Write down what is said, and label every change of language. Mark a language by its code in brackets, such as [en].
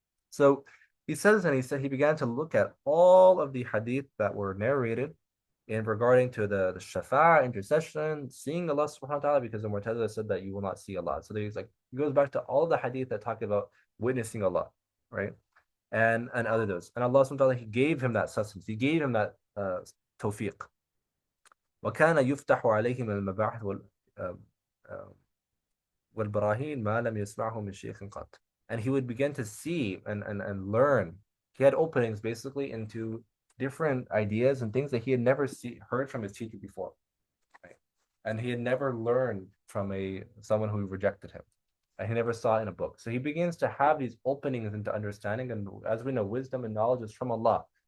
[en] So he says, and he began to look at all of the hadith that were narrated in regarding to the shafa'a, intercession, seeing Allah subhanahu wa ta'ala, because the Mu'tazila said that you will not see Allah. So he's like, he goes back to all the hadith that talk about witnessing Allah, right? And other those. And Allah subhanahu wa ta'ala, he gave him that sustenance. He gave him that tawfiq. [ar] وكان يفتح عليه من المباحث والبراهين ما لم يسمعه من شيخ قط. [en] And he would begin to see and learn. He had openings basically into different ideas and things that he had never heard from his teacher before, right? And he had never learned from someone who rejected him, and he never saw it in a book. So he begins to have these openings into understanding, and as we know, wisdom and knowledge is from Allah.